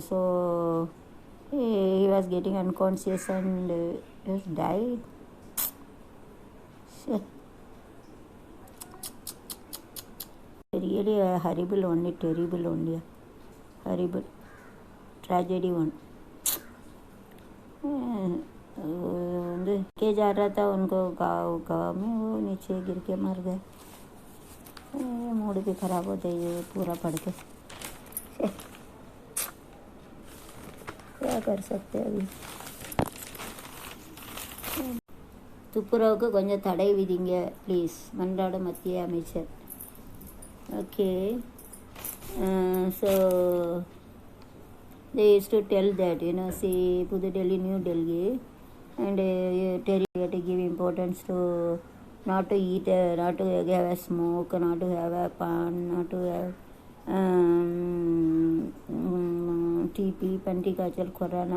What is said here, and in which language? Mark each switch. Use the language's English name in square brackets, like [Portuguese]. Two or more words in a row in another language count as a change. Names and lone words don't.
[English] So he was getting unconscious and just died. Shit. Really a horrible only, terrible only, horrible tragedy one. [Hindi] के जा रहा था उनको गाँव में, वो नीचे गिर के मर गए। मूड भी खराब होता है ये पूरा पढ़ के। क्या कर सकते अभी। [Tamil] துப்புரவுக்கு கொஞ்சம் தடை விதிங்க ப்ளீஸ், மன்றாடும் மத்திய அமைச்சர். ஓகே, [English] so they used to tell that, see Pudu Delhi, New Delhi, and tell you to give importance to not to eat, not to have a smoke, not to have a pan, not to have TP, Pantikachal, Corona.